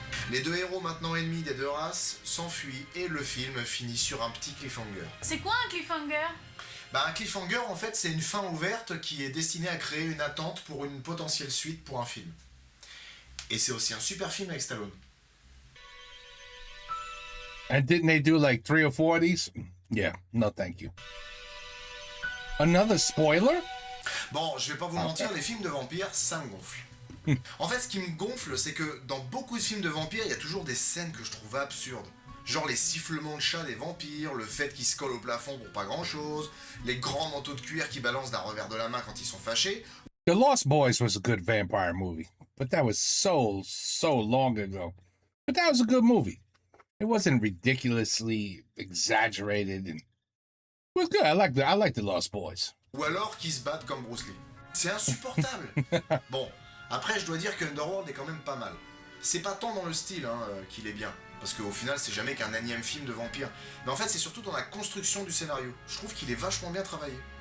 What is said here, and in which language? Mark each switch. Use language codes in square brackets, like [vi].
[fr] Les deux héros maintenant ennemis des deux races s'enfuient et le film finit sur un petit cliffhanger. C'est quoi un cliffhanger? Bah un cliffhanger en fait c'est une fin ouverte qui est destinée à créer une attente pour une potentielle suite pour un film. Et c'est aussi un super film avec Stallone. [en] And didn't they do like 3 or 4 of these? Yeah, no thank you. Another spoiler? [fr] Bon, je vais pas vous mentir, les films de vampires, ça me gonfle. En fait, ce qui me gonfle, c'est que dans beaucoup de films de vampires, il y a toujours des scènes que je trouve absurdes. Genre les sifflements de chat des vampires, le fait qu'ils se collent au plafond pour pas grand chose, les grands manteaux de cuir qui balancent d'un revers de la main quand ils sont fâchés. [en] The Lost Boys was a good vampire movie, but that was so long ago. But that was a good movie. It wasn't ridiculously exaggerated, and it was good. I like the Lost Boys. [fr] Ou alors qu'ils se battent comme Bruce Lee. C'est insupportable. Bon, après je dois dire que Underworld est quand même pas mal. C'est pas tant dans le style qu'il est bien, parce qu'au final c'est jamais qu'un énième film de vampire. Mais en fait c'est surtout dans la construction du scénario. Je trouve qu'il est vachement bien travaillé.